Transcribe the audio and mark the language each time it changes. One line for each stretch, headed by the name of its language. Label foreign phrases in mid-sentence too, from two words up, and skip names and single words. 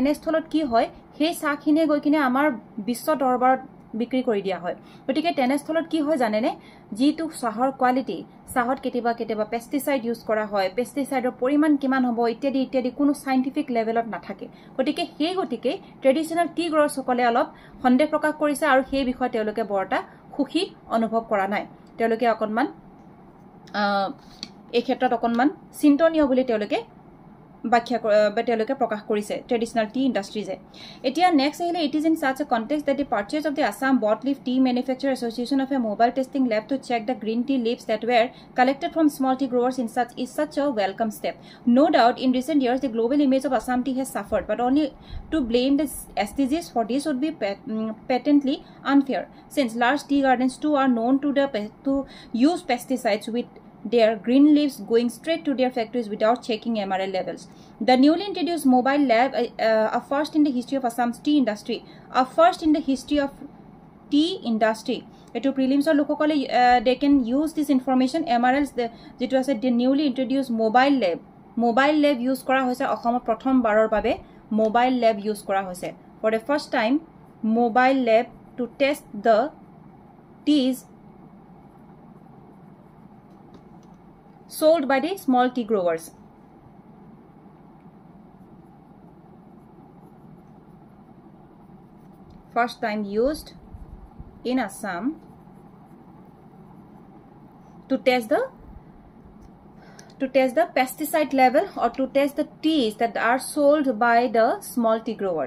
Assamese: আৰু তেনেস্থলত কি হয় সেই চাহখিনিয়ে গৈ কিনে আমাৰ বিশ্ব দৰবাৰত বিক্ৰী কৰি দিয়া হয় গতিকে তেনেস্থলত কি হয় জানেনে যিটো চাহৰ কোৱালিটি চাহত কেতিয়াবা
English: pesticide use
Assamese: কৰা হয় পেষ্টিসাইডৰ পৰিমাণ কিমান হ'ব ইত্যাদি কোনো
English: scientific levelত
Assamese: নাথাকে গতিকে
English: traditional tea growers
Assamese: সকলে অলপ সন্দেহ প্ৰকাশ কৰিছে আৰু সেই বিষয়ে তেওঁলোকে বৰটা খুখি অনুভৱ কৰা নাই তেওঁলোকে অকনমান এই ক্ষেত্ৰত অকনমান চিন্তনীয় বুলি তেওঁলোকে ব্যাখ্যা তেওঁলোকে প্ৰকাশ কৰিছে ট্ৰেডিশনাল টি ইন্ডাষ্ট্ৰিজে এতিয়া নেক্সট আহিলে
English: it is in such a context that the purchase of the Assam Bot Leaf Tea Manufacturer Association of a mobile testing lab to check the green tea leaves that were collected from small tea growers is such a welcome step. No doubt in recent years the global image of Assam tea has suffered, but only to blame the STGs for this would be patently unfair, since large tea gardens too are known to use pesticides with their green leaves going straight to their factories without checking MRL levels. The newly introduced mobile lab, a first in the history of Assam's tea industry, Eto prelims or lokokole they can use this information MRLs
Assamese: যেটো আছে
English: the newly introduced mobile lab use
Assamese: কৰা হৈছে অসমত প্ৰথম বাৰৰ বাবে
English: mobile lab use
Assamese: কৰা হৈছে
English: for the first time mobile lab to test the teas sold by the small tea growers. First time used in Assam to test the pesticide level or to test the teas that are sold by the small tea growers.